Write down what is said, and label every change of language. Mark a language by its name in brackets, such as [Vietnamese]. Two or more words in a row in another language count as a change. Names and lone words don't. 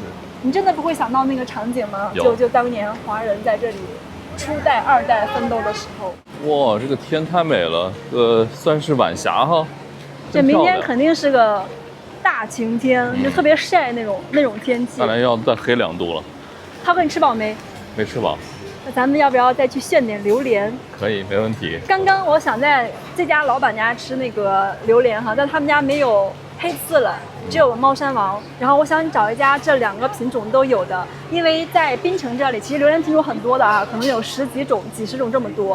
[Chinese] 你真的不會想到那個場景嗎？就當年華人在這裡初代、二代奮鬥的時候。哇，這個天太美了，算是晚霞哈。這明天肯定是個大晴天，就特別曬那種天氣。看來要再黑2度了。涛哥，你吃飽沒？沒吃飽。那咱們要不要再去炫點榴蓮？可以，沒問題。剛剛我想在這家老闆家吃那個榴蓮哈，但他們家沒有黑刺了，只有貓山王。然後我想找一家這2個品種都有的，因為在檳城這裡其實榴蓮品種很多的啊，可能有10幾種、幾十種這麼多。